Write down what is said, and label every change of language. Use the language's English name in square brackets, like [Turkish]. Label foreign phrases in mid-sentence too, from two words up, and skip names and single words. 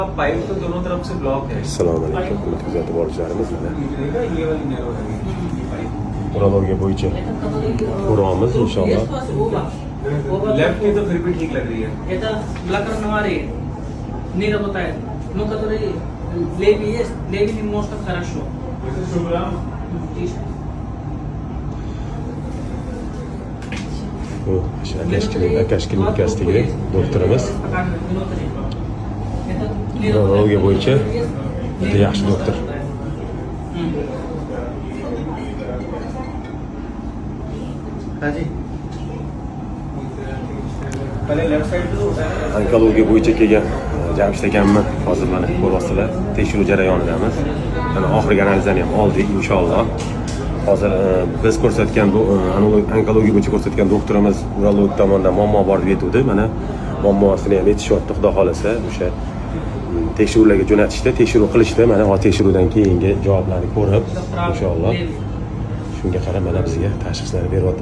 [Hindi] पाइप तो दोनों तरफ से ब्लॉक है। [Uzbek] Assalomu alaykum, hurmatli kuzatib boruvchilarimiz. [Hindi] ये वाली नैरो है पाइप। [Uzbek] Urologiya bo'yicha ko'ramiz inshaalloh. [Hindi] लेफ्ट की तो फिर भी ठीक लग रही है। [Russian] Это блокер навари. Не работает. Но который левый есть, левый немножко хорошо. [Uzbek] Bu Akash klinikasida doktorimiz. Urologiya bo'yicha juda yaxshi doktor. [Hindi] हाँ जी। पहले [English] left side [Hindi] तो [Uzbek] Onkologiya bo'yicha kelgan Jamshid akamni hozir mana ko'ryapsizlar. Tekshiruv jarayonidamiz. Mana oxirgi analizlarni ham oldik inshaalloh. Hozir biz ko'rsatgan bu onkologiya bo'yicha ko'rsatgan doktorimiz urolog tomonidan muammo bor deb aytuvdi. Mana muammosini ham aytishyapti, xudo xolasa o'sha tekshiruvlarga jo'natishda, tekshiruv qilishda mana hozir tekshiruvdan keyingi javoblarni ko'rib inshaalloh shunga qarab mana bizga tashxislarni beryapti.